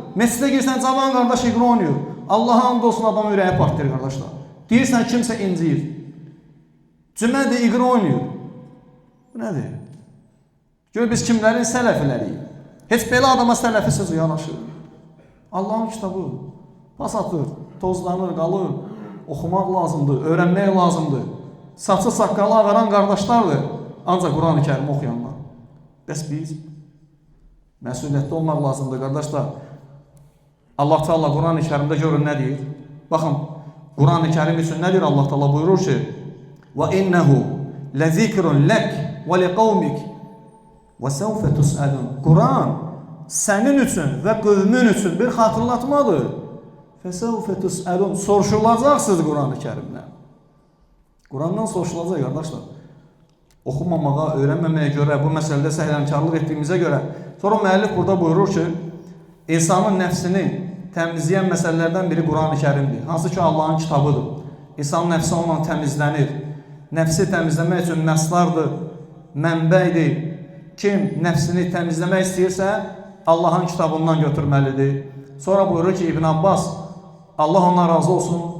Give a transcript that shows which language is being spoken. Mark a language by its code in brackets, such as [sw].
[az] Məscidə girsən, cavan qardaş iqra oynayır. Allaha and olsun adam ürəyə partlayır qardaşlar. Deyirsən kimsə inciyir. Cümədə iqra oynayır. Bu nədir? Gör biz kimlərin sələfiləriyik. Heç belə adama sələfisiz yanaşır. Allahın kitabı pas atır, tozlanır, qalır. Oxumaq lazımdır, öyrənmək lazımdır. Saçı saqqalı ağaran qardaşlardır. Ancaq Quran-ı Kərimi oxuyanlar. Bəs biz məsuliyyətli olmaq lazımdır, qardaşlar. Allah Teala Quran-ı Kərimdə görün nə deyir? Baxın, Quran-ı Kərim üçün nə deyir Allah Teala buyurur ki: [ar] "Və innehu lezikrun lek və liqavmik və sevfe tus'alun." [az] Quran sənin üçün və qövmün üçün bir xatırlatmadır. [ar] Fesevfe tus'alun. [az] Soruşulacaqsınız Quran-ı Kərimdən. Qurandan soruşulacaq qardaşlar. Oxumamağa, öyrənməməyə görə, bu məsələdə səhlənkarlıq etdiyimizə görə. Sonra müəllif burada buyurur ki, insanın nəfsini təmizləyən məsələlərdən biri Quran-ı Kərimdir. Hansı ki, Allahın kitabıdır. İnsanın nəfsi onunla təmizlənir. Nəfsi təmizləmək üçün məslardır, mənbəydir. Kim nəfsini təmizləmək istəyirsə, Allahın kitabından götürməlidir. Sonra buyurur ki, İbn Abbas, Allah ondan razı olsun.